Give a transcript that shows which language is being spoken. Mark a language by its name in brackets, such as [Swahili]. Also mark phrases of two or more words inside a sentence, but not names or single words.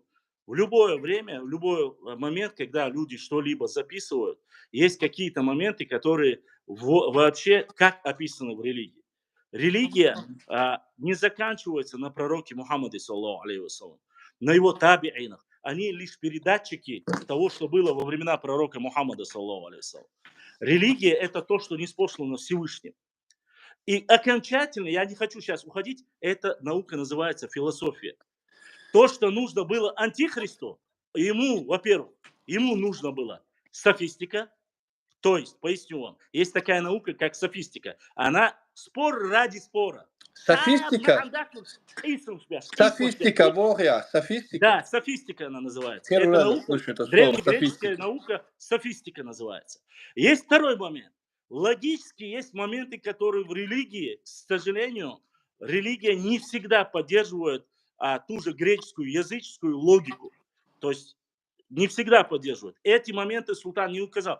[Russian] В любое время, в любой момент, когда люди что-либо записывают, есть какие-то моменты, которые вообще как описаны в религии. Религия не заканчивается на пророке Мухаммаде, [Arabic] صلى الله عليه وسلم, [Russian] на его табиинах. Они лишь передатчики того, что было во времена пророка Мухаммада, [Arabic] صلى الله عليه وسلم. [Russian] Религия – это то, что ниспослано Всевышним. И окончательно, я не хочу сейчас уходить, эта наука называется философия. То, что нужно было антихристу, ему, во-первых, ему нужно было софистика. То есть, поясню вам, есть такая наука, как софистика. Она спор ради спора. Софистика? Софистика, софистика? Да, софистика она называется. Это наука, древнегреческая наука, софистика называется. Есть второй момент. Логически есть моменты, которые в религии, к сожалению, религия не всегда поддерживает ту же греческую языческую логику. То есть не всегда поддерживают. Эти моменты султан не указал.